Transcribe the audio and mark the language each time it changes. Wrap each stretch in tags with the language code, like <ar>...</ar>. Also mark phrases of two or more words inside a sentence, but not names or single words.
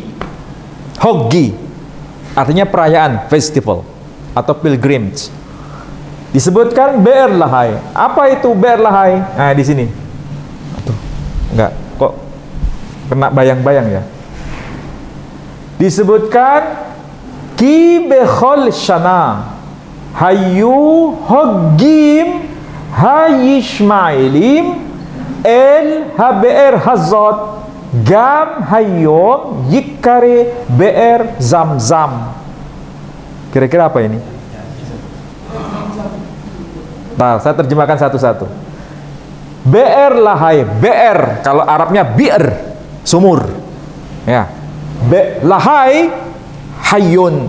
<id>Hoggi artinya perayaan, festival atau pilgrimage. Disebutkan Be'er Lahai. Apa itu Be'er Lahai? Nah, di sini. Aduh, enggak, kok kena bayang-bayang ya.</id> <he>Disebutkan כי בכל שנה היו חוגגים הישמעאלים אל הבאר הזאת גם היום יקרא באר זמזם.</he> <id>Kira-kira apa ini? Nah, saya terjemahkan satu-satu. Be'er Lahai, Be'er kalau Arabnya bi'r, sumur. Ya. Lahai Hayyun.</id>